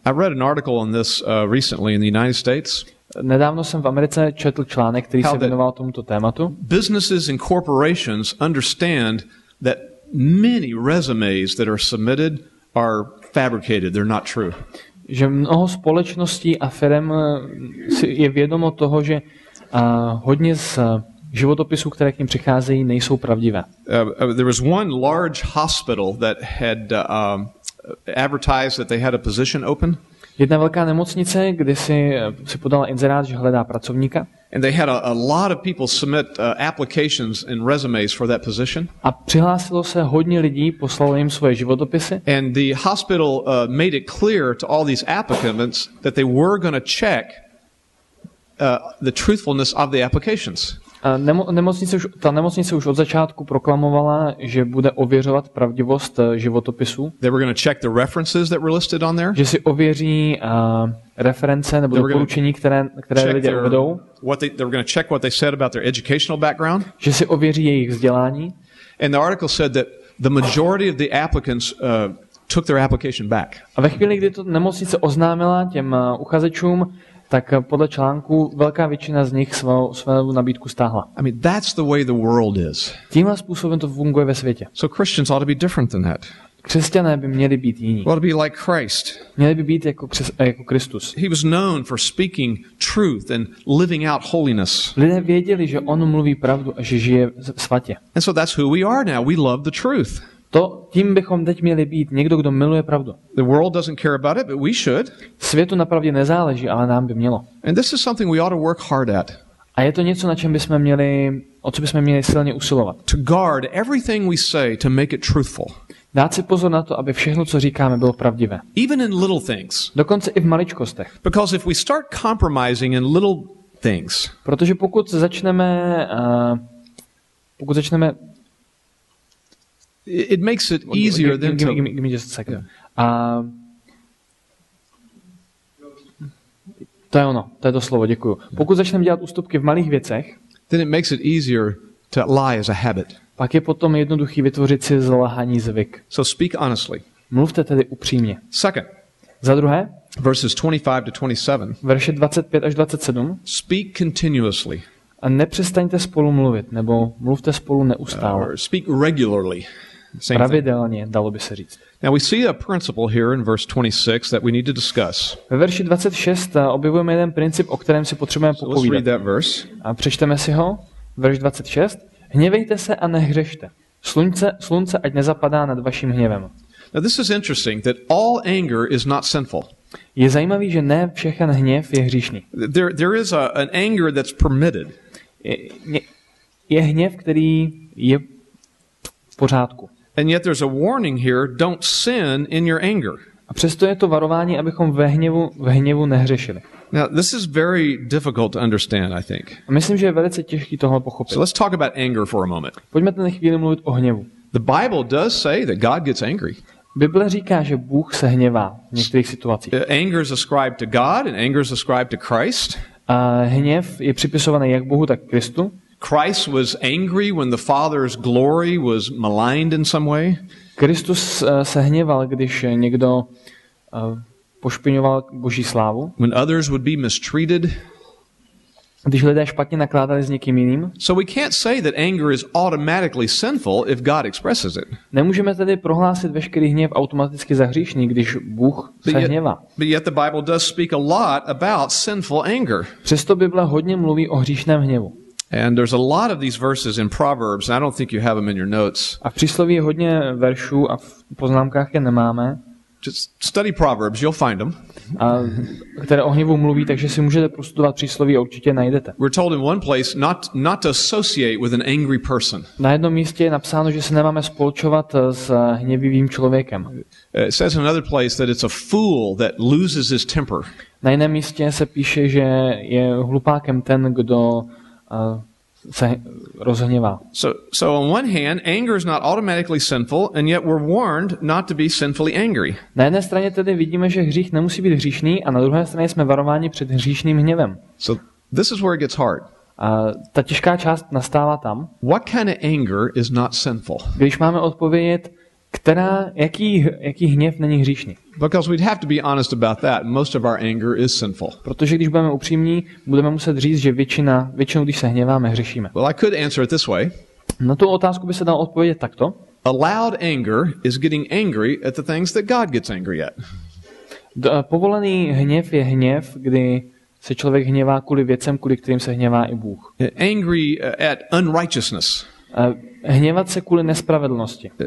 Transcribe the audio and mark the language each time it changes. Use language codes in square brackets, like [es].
[en] I read an article on this recently in the United States. [cs] Nedávno jsem v Americe četl článek, který se věnoval tomuto tématu. [en] Businesses and corporations understand that many resumes that are submitted are fabricated, they're not true. [cs] Že mnoho společností a firem je vědomo toho, že hodně z životopisů, které k nim přicházejí, nejsou pravdivé. [en] There was one large hospital that had advertised that they had a position open. [cs] Jedna velká nemocnice, kde si podala inzerát, že hledá pracovníka. [en] And they had a lot of people submit applications and resumes for that position. [cs] A přihlásilo se hodně lidí, poslalo jim svoje životopisy. [en] And the hospital made it clear to all these applicants that they were going to check the truthfulness of the applications. [cs] Ta nemocnice už od začátku proklamovala, že bude ověřovat pravdivost životopisů. [en] They were going to check the references that were listed on there. [cs] Že si ověří reference nebo doporučení, které lidé uvedou. [en] They were going to check what they said about their educational background. [cs] Že si ověří jejich vzdělání. [en] And the article said that the majority of the applicants took their application back. [cs] A ve chvíli, kdy to nemocnice oznámila těm uchazečům, tak podle článku velká většina z nich svou nabídku stáhla. [en] I mean, that's the way the world is. [cs] Tímhle způsobem to funguje ve světě. [en] So Christians ought to be different than that. [cs] Křesťané by měli být jiní. [en] Ought to be like Christ. [cs] Měli by být jako Kristus. [en] He was known for speaking truth and living out holiness. [cs] Lidé věděli, že on mluví pravdu a že žije svatě. [en] And so that's who we are now. We love the truth. [cs] Tím bychom teď měli být někdo, kdo miluje pravdu. [en] The world doesn't care about it, but we should. [cs] Světu na pravdě nezáleží, ale nám by mělo. [en] And this is something we ought to work hard at. [cs] A je to něco, o co bychom měli silně usilovat. [en] To guard everything we say to make it truthful. [cs] Dát si pozor na to, aby všechno, co říkáme, bylo pravdivé. [en] Even in little things. [cs] Dokonce i v maličkostech. [en] Because if we start compromising in little things. [cs] Protože pokud začneme [en] it makes it easier than to... Give me just a second. [cs] To je ono, to je to slovo, děkuju. Pokud začneme dělat ústupky v malých věcech, [en] then it makes it easier to lie as a habit. [cs] Pak je potom jednoduchý vytvořit si zlhaní zvyk. [en] So speak honestly. [cs] Mluvte tedy upřímně. [en] Second. [cs] Za druhé, [en] verses 25 to 27. [cs] Verše 25 až 27. [en] Speak continuously. [cs] A nepřestaňte spolu mluvit, nebo mluvte spolu neustále. [en] Speak regularly. [cs] Pravidelně, dalo by se říct. [en] Now we see a principle here in verse 26 that we need to discuss. [cs] Ve verši 26 objevujeme jeden princip, o kterém si potřebujeme popovídat. [en] So let's read that verse. [cs] A přečteme si ho. Verš 26. Hněvejte se a nehřešte. Slunce ať nezapadá nad vaším hněvem. [en] Now this is interesting that all anger is not sinful. [cs] Je zajímavý, že ne všechen hněv je hříšný. [en] There is an anger that's permitted. [cs] Je hněv, který je v pořádku. [en] And yet there's a warning here, don't sin in your anger. [cs] A přesto je to varování, abychom ve hněvu nehřešili. [en] Now this is very difficult to understand, I think. [cs] A myslím, že je velice těžké tohle pochopit. [en] So let's talk about anger for a moment. [cs] Pojďme na chvíli mluvit o hněvu. [en] The Bible does say that God gets angry. [cs] Bible říká, že Bůh se hněvá v některých situacích. [en] Anger is ascribed to God and anger is ascribed to Christ. [cs] A hněv je připisovaný jak Bohu, tak Kristu. [en] Christ was angry when the Father's glory was maligned in some way. [cs] Kristus se hněval, když někdo pošpiňoval Boží slávu. [en] When others would be mistreated. [cs] Když lidé špatně nakládali s někým jiným. [en] So we can't say that anger is automatically sinful if God expresses it. [cs] Nemůžeme tedy prohlásit veškerý hněv automaticky za hříšný, když Bůh se hněvá. [en] But yet the Bible does speak a lot about sinful anger. [cs] Přesto Bible hodně mluví o hříšném hněvu. [en] And there's a lot of these verses in Proverbs, and I don't think you have them in your notes. [cs] A v přísloví je hodně veršů a v poznámkách je nemáme. [en] Just study Proverbs, you'll find them. [cs] A které o hněvu mluví, takže si můžete prostudovat přísloví a určitě najdete. [en] We're told in one place not to associate with an angry person. [cs] Na jednom místě je napsáno, že se nemáme spolčovat s hněvivým člověkem. [en] It says in another place that it's a fool that loses his temper. [cs] Na jiném místě se píše, že je hlupákem ten, kdo se rozhněvá. [en] So on one hand, anger is not automatically sinful, and yet we're warned not to be sinfully angry. [cs] Na jedné straně tedy vidíme, že hřích nemusí být hříšný, a na druhé straně jsme varováni před hříšným hněvem. [en] So this is where it gets hard. [cs] A ta těžká část nastává tam. [en] What kind of anger is not sinful? [cs] Když máme odpovědět, jaký hněv není hříšný. [en] Because we'd have to be honest about that. Most of our anger is sinful. [cs] Protože když budeme upřímní, budeme muset říct, že většinou, když se hněváme, hřešíme. [en] Well, I could answer it this way. [cs] Na tu otázku by se dalo odpovědět takto. [en] Allowed anger is getting angry at the things that God gets angry at. [cs] Povolený hněv je hněv, kdy se člověk hněvá kvůli věcem, kvůli kterým se hněvá i Bůh. [en] Angry at unrighteousness. [cs] Hněvat se kvůli nespravedlnosti.